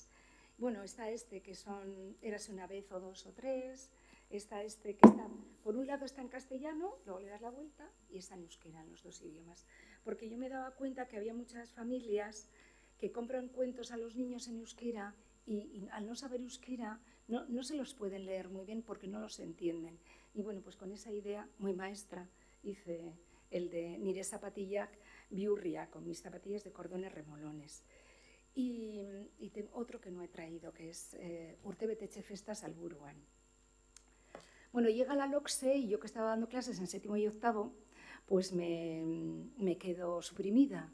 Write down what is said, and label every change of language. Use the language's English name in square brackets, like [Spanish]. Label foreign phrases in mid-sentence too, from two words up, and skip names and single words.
[Spanish] Bueno, está que son Érase una vez o dos o tres, está que está, por un lado está en castellano, luego le das la vuelta y está en euskera, en los dos idiomas. Porque yo me daba cuenta que había muchas familias que compran cuentos a los niños en euskera y al no saber euskera no se los pueden leer muy bien porque no los entienden. Y bueno, pues con esa idea muy maestra hice el de Nire zapatillak biurria, con mis zapatillas de cordones remolones. Y tengo otro que no he traído, que es Urtebetetxe festas alburuan. Bueno, llega la LOCSE y yo que estaba dando clases en séptimo y octavo, pues me quedo suprimida.